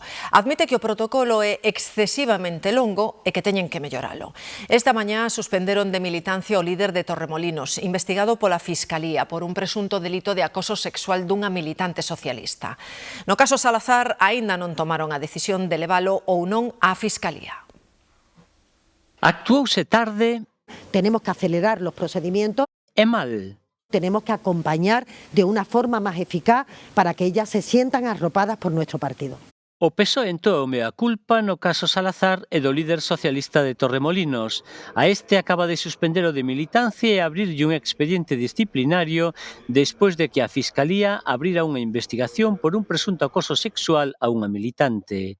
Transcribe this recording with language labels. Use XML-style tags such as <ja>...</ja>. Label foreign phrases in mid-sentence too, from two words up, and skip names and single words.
<gl>Admite que o protocolo é excesivamente longo e que teñen que melloralo. Esta mañá suspenderon de militancia o líder de Torremolinos, investigado pola Fiscalía por un presunto delito de acoso sexual dunha militante socialista. No caso Salazar, aínda non tomaron a decisión de levalo ou non á Fiscalía. Actuouse tarde.</gl> <es>Tenemos que acelerar los procedimientos.</es> <gl>E mal.</gl> <es>Tenemos que acompañar de una forma más eficaz para que ellas se sientan arropadas por nuestro partido.</es> <gl>O PSOE entoa o mea culpa no caso Salazar e do líder socialista de Torremolinos. A este acaba de suspender o de militancia e abrirlle un expediente disciplinario despois de que a Fiscalía abrira unha investigación por un presunto acoso sexual a unha militante.</gl>